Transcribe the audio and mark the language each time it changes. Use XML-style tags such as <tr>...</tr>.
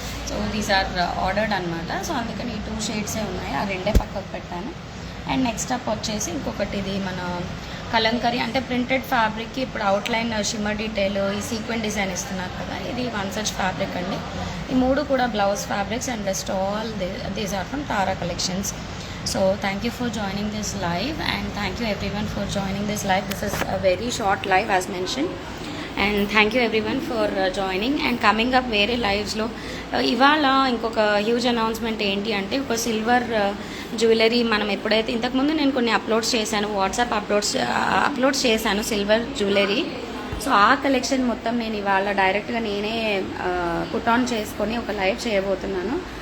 <en>so these are ordered</en> <te>అనమాట. So అందుకని ఈ 2 షేడ్సే ఉన్నాయి, ఆ రెండే పక్కకు పెట్టాను. అండ్ నెక్స్ట్ అప్ వచ్చేసి ఇంకొకటి, ఇది మన కలంకరీ అంటే ప్రింటెడ్ ఫ్యాబ్రిక్కి ఇప్పుడు అవుట్లైన్ షిమ్మర్ డీటెయిల్, ఈ సీక్వెంట్ డిజైన్ ఇస్తున్నారు కదా, ఇది వన్ సచ్ ఫ్యాబ్రిక్ అండి. ఈ 3 కూడా blouse fabrics.</te> <en>And rest all these are from Tara collections. So thank you for joining this live, and thank you everyone for joining this live. This is a very short live as mentioned, and thank you everyone for joining. And coming up</en> <te>వేరే లైవ్స్లో ఇవాళ ఇంకొక huge announcement ఏంటి అంటే, ఒక silver jewellery మనం ఎప్పుడైతే ఇంతకుముందు నేను కొన్ని అప్లోడ్స్ చేశాను, వాట్సాప్ అప్లోడ్స్ చేశాను సిల్వర్ జ్యువెలరీ. సో ఆ కలెక్షన్ మొత్తం నేను ఇవాళ డైరెక్ట్గా నేనే పుట్ ఆన్ చేసుకొని ఒక లైవ్ చేయబోతున్నాను.</te>